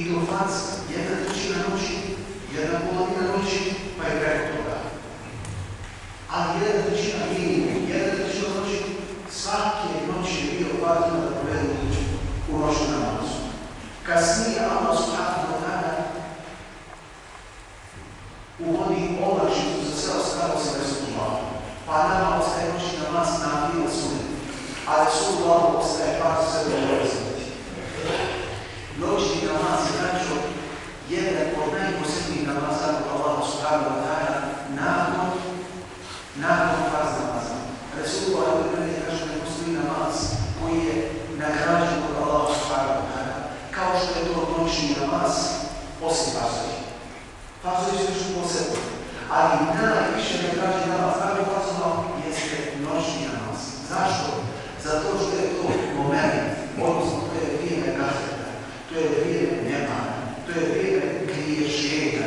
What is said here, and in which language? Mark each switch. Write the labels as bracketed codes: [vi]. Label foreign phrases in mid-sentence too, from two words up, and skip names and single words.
[bs] namaz, 1/3 noći, 1/2 noći, pa je preko toga. Ali 1/3 minimum, 1/3 noći, svake noći je bio važno da povedu u noćnu namazu. Kasnije Allah [ar] سبحانه وتعالى [bs] uvodi olakšicu za sve ostalo se Resulullah. Pa nama ostaje noći namaz nafila sunet, a Resulullah ostaje par sebe ulaziti. Noćni namaz je načo jedan od najposebnijih namaza kod Allaha [ar] سبحانه وتعالى [bs] nakon farz namaza. Resulullah kaže da postoji namaz koji je nagrađen kod Allaha [ar] سبحانه وتعالى, [bs] kao što je to noćni namaz osim farzovi. Farzovi su nešto posebno, ali najviše nagrađen namaz nakon farzova jeste noćni namaz. Zašto? Zato što je to moment, odnosno to je vrijeme gafeta, to je vrijeme nemana, to je vrijeme griješenja.